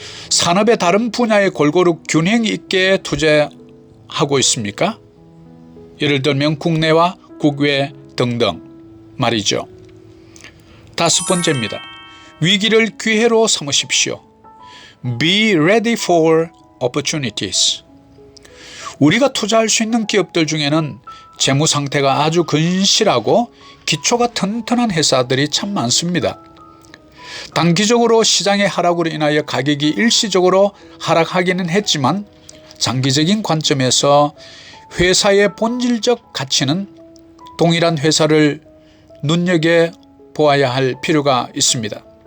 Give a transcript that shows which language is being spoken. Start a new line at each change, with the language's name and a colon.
Korean: 산업의 다른 분야에 골고루 균형 있게 투자하고 있습니까? 예를 들면 국내와 국외 등등 말이죠. 5번째입니다. 위기를 기회로 삼으십시오.
English: Be ready for opportunities.
Korean: 우리가 투자할 수 있는 기업들 중에는 재무 상태가 아주 근실하고 기초가 튼튼한 회사들이 참 많습니다. 단기적으로 시장의 하락으로 인하여 가격이 일시적으로 하락하기는 했지만 장기적인 관점에서 회사의 본질적 가치는 동일한 회사를 눈여겨보아야 할 필요가 있습니다.